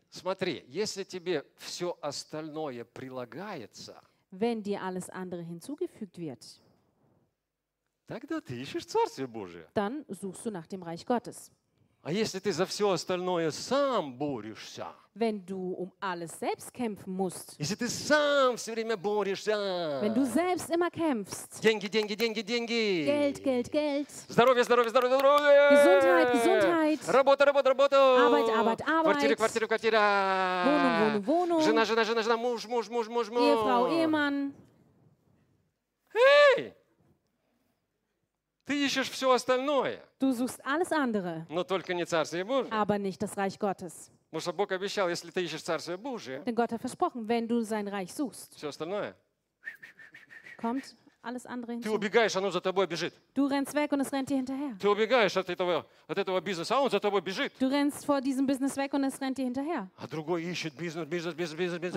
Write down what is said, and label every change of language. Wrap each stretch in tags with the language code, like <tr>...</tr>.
<ru>Смотри, если тебе все остальное прилагается,</ru> <de>wenn dir alles andere hinzugefügt wird,</de> <ru>тогда ты ищешь Царствие Божие.</ru> <de>Dann suchst du nach dem Reich Gottes.</de> <ru>А если ты за все остальное сам борешься,</ru> <de>wenn du um alles selbst kämpfen musst,</de> <ru>если ты сам все время борешься,</ru> <de>wenn du selbst immer kämpfst,</de> <ru>деньги, деньги, деньги, деньги,</ru> <de>Geld, Geld, Geld,</de> <ru>здоровье, здоровье, здоровье, здоровье,</ru> <de>Gesundheit, Gesundheit,</de> <ru>работа, работа, работа,</ru> <de>Arbeit, Arbeit, Arbeit,</de> <ru>квартира, квартира, квартира,</ru> <de>Wohnung, Wohnung, Wohnung,</de> <ru>жена, жена, жена, жена, муж, муж, муж, муж, муж,</ru> <de>Ehefrau, Ehemann.</de> <ru>Hey! Ты ищешь все остальное.</ru> <de>Du suchst alles andere.</de> <ru>Но только не Царствие Божие.</ru> <de>Aber nicht das Reich Gottes.</de> <ru>Потому что Бог обещал, если ты ищешь Царствие Божие.</ru> <de>Denn Gott hat versprochen, wenn du sein Reich suchst.</de> <ru>Все остальное.</ru> <de>Kommt alles andere hinzu.</de> <ru>Ты убегаешь, оно за тобой бежит.</ru> <de>Du rennst weg und es rennt dir hinterher.</de> <ru>Ты убегаешь от этого бизнеса, он за тобой бежит.</ru> <de>Du rennst vor diesem Business weg und es rennt dir hinterher.</de> <ru>А другой ищет бизнес, бизнес, бизнес, бизнес, бизнес.</ru>